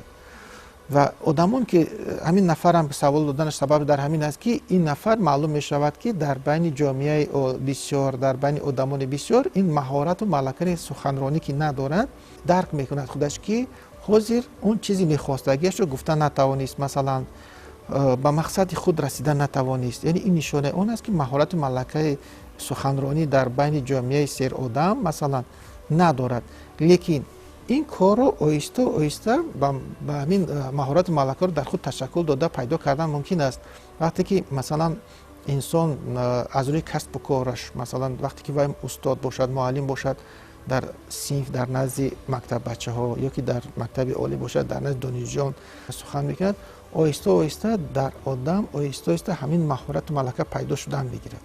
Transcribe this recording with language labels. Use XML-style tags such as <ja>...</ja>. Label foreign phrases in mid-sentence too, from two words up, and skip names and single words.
<tg>ва одамон ки ҳамин нафарам савол доданаш сабаби дар ҳамин аст ки ин нафар маълум мешавад ки дар байни ҷомеаи бисёр, дар байни одамони бисёр ин маҳорату малакаи суханронӣ ки надорад, дарк мекунад худаш ки ҳозир он чизи мехостагиашро гуфта натавонист, масалан ба мақсади худ расида натавонист. яъне ин нишонаи он аст ки маҳорату малакаи суханронӣ дар байни ҷомеаи серодам масалан надорад. лекин این کار رو آهسته آهسته با همین مهارت ملکه رو در خود تشکل داده پیدا کردن ممکن است. وقتی که مثلا انسان از روی کسب و کارش، مثلا وقتی که وای استاد باشد، معلم باشد در صنف، در نزد مکتب بچه ها یا که در مکتب عالی باشد، در نزد دانشجویان سخن میکند، آهسته آهسته در آدم آهسته آهسته همین مهارت ملکه پیدا شدن میگیرد.</tg>